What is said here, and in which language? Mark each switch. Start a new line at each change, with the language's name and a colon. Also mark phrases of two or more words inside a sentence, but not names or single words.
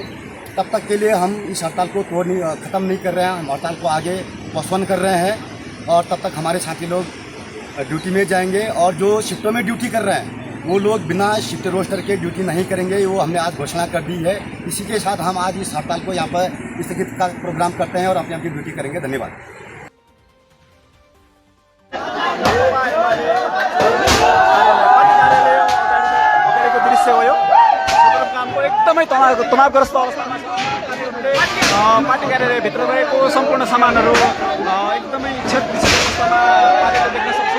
Hindi: तब तक के लिए हम इस हड़ताल को ख़त्म नहीं कर रहे हैं, हम हड़ताल को आगे पोस्टपोन कर रहे हैं और तब तक हमारे साथी लोग ड्यूटी में जाएंगे। और जो शिफ्टों में ड्यूटी कर रहे हैं वो लोग बिना शिफ्ट रोस्टर के ड्यूटी नहीं करेंगे, वो हमने आज घोषणा कर दी है। इसी के साथ हम आज इस हड़ताल को यहाँ पर स्थगित का प्रोग्राम करते हैं और अपनी अपनी ड्यूटी करेंगे। धन्यवाद।
Nepali: दृश्य हो सदरमुकामको एकदमै तनावग्रस्त अवस्थामा पार्टी कार्यालयभित्र रहेको सम्पूर्ण सामानहरू एकदमै क्षतिग्रस्त अवस्थामा पारेको देख्न सक्छौँ।